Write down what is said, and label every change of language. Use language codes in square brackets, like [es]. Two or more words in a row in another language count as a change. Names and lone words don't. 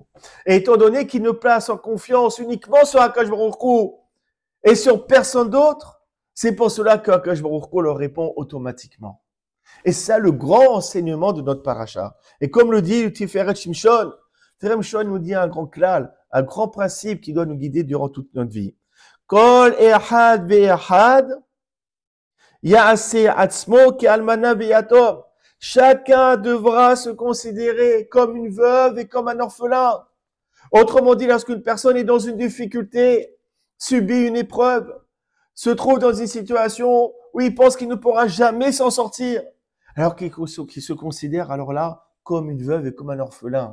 [fr] Et étant donné qu'ils ne placent en confiance uniquement sur [he] הקדוש ברוך הוא [fr] et sur personne d'autre, c'est pour cela qu' [he] הקדוש ברוך הוא [fr] leur répond automatiquement. Et c'est ça le grand enseignement de notre paracha. Et comme le dit Tiferet Shimshon, Tiferet Shimshon nous dit un grand klal, un grand principe qui doit nous guider durant toute notre vie. [he] כל אחד ואחד יעשה עצמו כאלמנה ויתום. [fr] Chacun devra se considérer comme une veuve et comme un orphelin. Autrement dit, lorsqu'une personne est dans une difficulté, subit une épreuve, se trouve dans une situation où il pense qu'il ne pourra jamais s'en sortir, alors qu'il se considère alors là comme une veuve et comme un orphelin.